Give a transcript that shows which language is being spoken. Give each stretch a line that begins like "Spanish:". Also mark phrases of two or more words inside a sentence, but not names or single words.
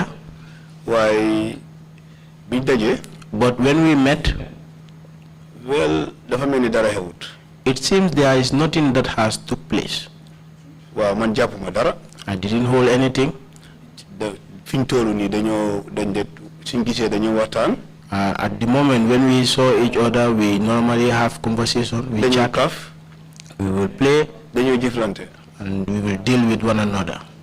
Wolof: Waaye biñ dajee.
English: But when we met, Well, it seems there is nothing that has took place.
Wolof: Wow, man jappuma dara.
English: I didn't hold anything. At the moment when we saw each other, we normally have conversation, we chat, we will play, and we will deal with one another.